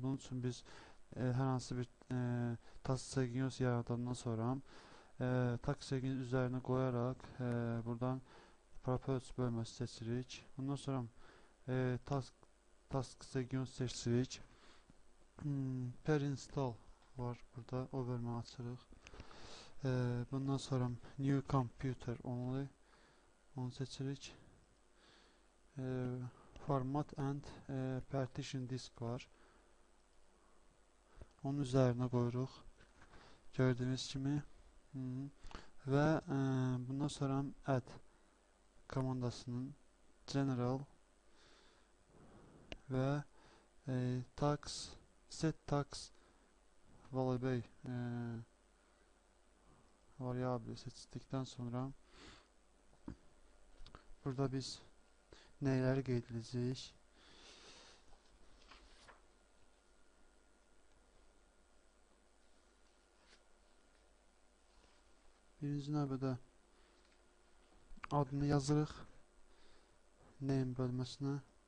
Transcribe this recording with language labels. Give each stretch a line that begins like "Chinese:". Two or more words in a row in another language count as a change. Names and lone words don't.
Azerbaijani: Bunun üçün biz hər hansı bir
English: task sequence
Azerbaijani: yaradandan sonra
English: task sequence
Azerbaijani: üzərinə qoyaraq buradan properties bölməsi seçirik. Bundan sonra
English: task sequence
Azerbaijani: seçirik.
English: Per install
Azerbaijani: var burada, o bölümü açırıq. Bundan sonra
English: new computer only,
Azerbaijani: onu seçirik.
English: Format and partition disk var.
Azerbaijani: Onun üzərinə qoyuruq. Gördüyünüz kimi. Və bundan sonra add komandasının general və
English: set tax variable
Azerbaijani: seçdikdən sonra burada biz neyləri qeyd edəcəyik? Birinci növbədə adını yazırıq name bölməsinə.